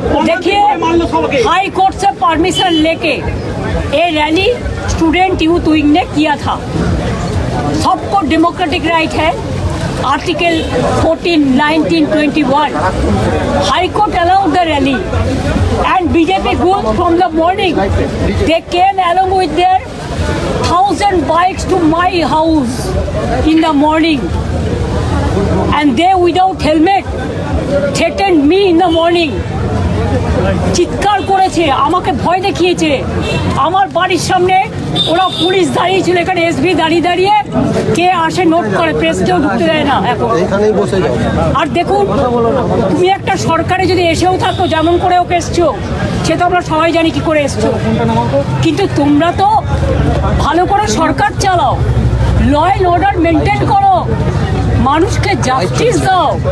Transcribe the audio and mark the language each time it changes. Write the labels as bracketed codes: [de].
[hi] देखिए high court से permission लेके ये रैली स्टूडेंट यूथ विंग ने किया था। सबको डेमोक्रेटिक राइट है। [en] Article 14, 19, 21. High Court allowed the rally, and BJP group from the morning they came along with their 1,000 bikes to my house in the morning, and they without helmet threatened me in the morning. [bn] চিৎকার করেছে, আমাকে ভয় দেখিয়েছে। আমার বাড়ির সামনে ওরা police দাঁড়িয়ে ছিল, এখানে এসবি দাঁড়িয়ে দাঁড়িয়ে কে আসে নোট করে, প্রেস কেউ ঢুকতে দেয় না এখন। আর দেখুন, তুমি একটা সরকারে যদি এসেও থাকো, যেমন করে ওকে এসছো, সে তো আমরা সবাই জানি কি করে এসছো, কিন্তু তোমরা তো ভালো করে সরকার চালাও, ল অ্যান্ড অর্ডার মেনটেন করো, মানুষকে জাস্টিস দাও।